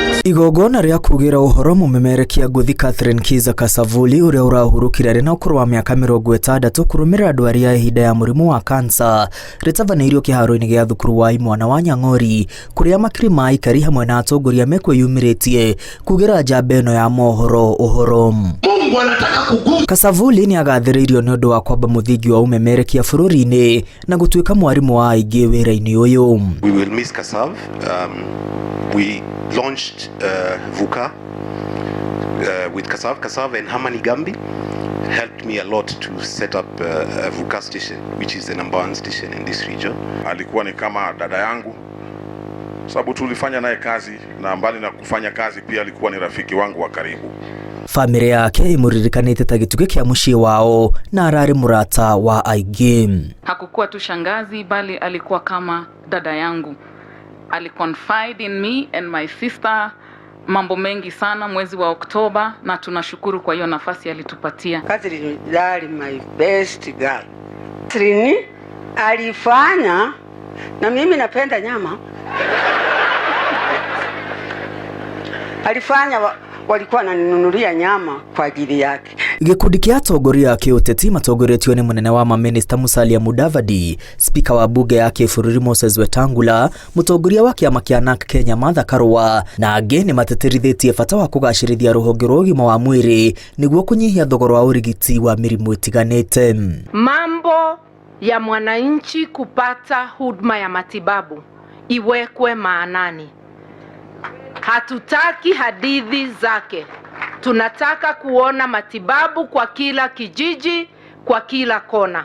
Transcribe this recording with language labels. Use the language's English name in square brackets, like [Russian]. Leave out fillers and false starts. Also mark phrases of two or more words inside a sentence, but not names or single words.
[Kikuyu] Igongona ria kugira uhoro Mũmerekia ngũthi Catherine Kasavuli uria urahurukire rina ukuru wa miaka 60 kurumira ndwari ya ihinda ya murimu wa cancer ritabaneirio kiharo-ini gia thukuru wa imwana wa Nyang'ori kuria makiri ma aikari hamwe na atongoria mekwiyumiritie kugira njamba ino ya mohoro uhoro. Kasavuli ni agathiriirio ni undu wa kwamba muthingi wa Mũmerekia bururi-ini na gutuika mwarimu wa aingi wira-ini uyu. [English] We will miss Kasav. We launched VUCA with Kasav and Hamani Gambi helped me a lot to set up a VUCA station, which is the number 1 station in this region. [Swahili] Alikuwa ni kama dada yangu, sababu tulifanya naye kazi, na mbali na kufanya kazi pia alikuwa ni rafiki wangu wa karibu. [Kikuyu] Family yake imuririkanite ta gituge kia mucii wao na arari murata wa aingi. [Swahili] Hakukuwa tu shangazi bali alikuwa kama dada yangu. Aliconfide [English] in me and my sister [Swahili] mambo mengi sana mwezi wa Oktoba, na tunashukuru kwa hiyo nafasi alitupatia. [English] Catherine is my best girl. [Swahili] Catherine alifanya, na mimi napenda nyama. Alifanya walikuwa wananinunulia nyama kwa ajili yake. [Kikuyu] Gikundi kia atongoria kiuteti matongoretio ni munene wa maminista Musalia Mudavadi, spika wa bunge ya kibũrũri Moses Wetangula, mutongoria wa kiama kia NARC Kenya Martha Karua na angĩ ni mateterithitie bata wa kugacĩrithia rũhonge rwa ũgima wa mwĩrĩ niguo kunyihia thogora wa urigiti wa mĩrimũ itiganĩte. [Swahili] Mambo ya mwananchi kupata huduma ya matibabu iwekwe maanani. Hatutaki hadithi zake. Tunataka kuona matibabu kwa kila kijiji, kwa kila kona.